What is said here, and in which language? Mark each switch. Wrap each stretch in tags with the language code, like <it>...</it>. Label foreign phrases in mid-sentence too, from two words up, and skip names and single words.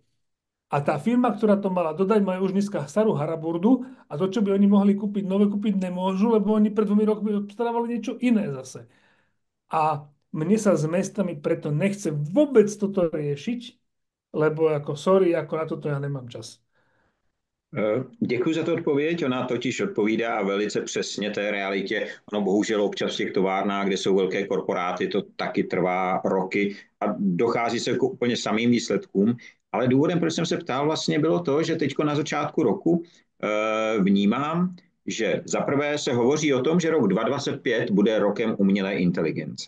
<sk>A tá firma, ktorá to mala dodať, má už dneska starú haraburdu a to, čo by oni mohli kúpiť, nové kúpiť nemôžu, lebo oni pred 2 rokmi obstarávali niečo iné zase. A mne sa s mestami preto nechce vôbec toto riešiť, lebo ako sorry, ako na toto ja nemám čas.</sk> <cs>Děkuji za tu odpověď. Ona totiž odpovídá velice přesně té realitě. Ono bohužel občas v těch továrnách, kde jsou velké korporáty, to taky trvá roky a dochází se k úplně samým výsledkům. Ale důvodem, proč jsem se ptal, vlastně bylo to, že teď na začátku roku vnímám, že zaprvé se hovoří o tom, že rok 2025 bude rokem umělé inteligence.</cs>